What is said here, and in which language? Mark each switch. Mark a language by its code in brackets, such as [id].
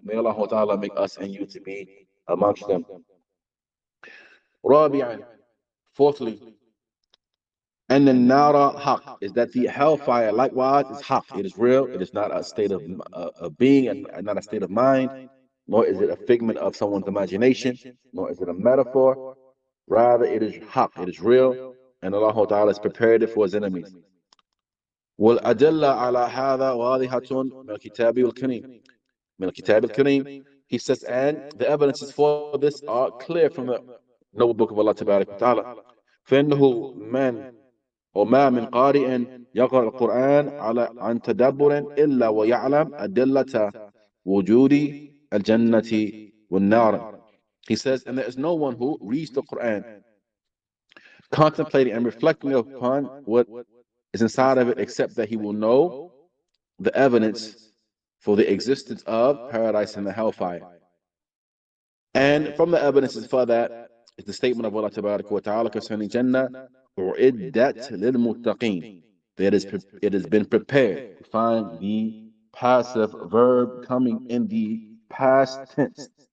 [en] May Allah Ta'ala make us and you to be amongst them. رابعا, fourthly, and the nara haq, is that the hellfire likewise is haq. It is real. It is not a state of being and not a state of mind, nor is it a figment of someone's imagination, nor is it a metaphor. Rather, it is haq. It is real, and Allah Ta'ala has prepared it for His enemies. [ar] والأدلة على هذا واضحة من الكتاب الكريم. من الكتاب الكريم. [en] He says, and the evidences for this are clear from the noble book of Allah [ar] تبارك وتعالى. فإنه من وما من قارئ يقرأ القرآن على عن تدبر إلا ويعلم أدلة وجود الجنة والنار. [en] He says, and there is no one who reads the Quran contemplating and reflecting upon what is inside of it, except that he will know the evidence for the existence of paradise and the hellfire. And from the evidences for that is the statement of Allah Ta'ala concerning Jannah, [ar] أُعِدَّتْ لِلْمُتَّقِينَ, [en] that it has been prepared. You find the passive verb coming in the past tense.